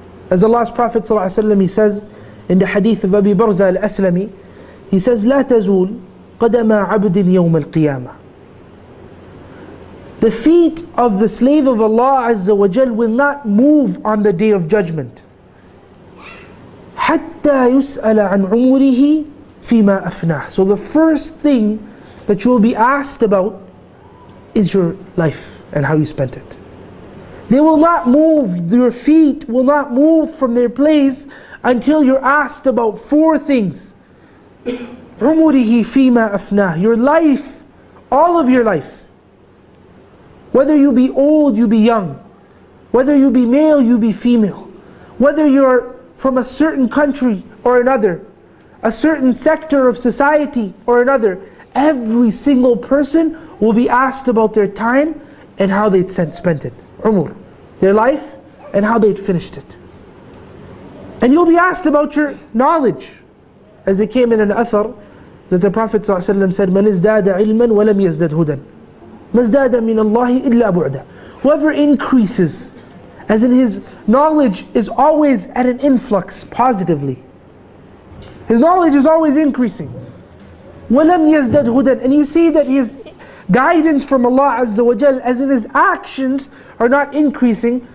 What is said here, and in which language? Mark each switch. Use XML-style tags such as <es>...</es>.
<en>As Allah's Prophet ﷺ, he says in the hadith of Abi Barza al-Aslami, he says,</en> <ar>"لا تزول قدم عبد يوم القيامة."</ar> <en>The feet of the slave of Allah Azza wa Jal will not move on the day of judgment.</en> <ar>حتى يسأل عن عمره فيما أفناه.</ar> <en>So the first thing that you will be asked about is your life and how you spent it. They will not move, your feet will not move from their place until you're asked about four things.</en> <ar>عمره فيما أفناه.</ar> <en>Your life, all of your life. Whether you be old, you be young. Whether you be male, you be female. Whether you're from a certain country or another, a certain sector of society or another, every single person will be asked about their time and how they spent it. umur, their life and how they'd finished it. And you'll be asked about your knowledge. As it came in an athar that the Prophet ﷺ said,</en> <ar>مَنْ ازْدَادَ عِلْمًا وَلَمْ يَزْدَدْ هُدًى مَزْدَادَ مِنَ اللَّهِ إِلَّا بُعْدًا.</ar> <en>Whoever increases, as in his knowledge is always at an influx positively. His knowledge is always increasing.</en> <ar>وَلَمْ يَزْدَدْ هُدًى.</ar> <en>And you see that his guidance from Allah Azza wa Jal, as in his actions, are not increasing.</en>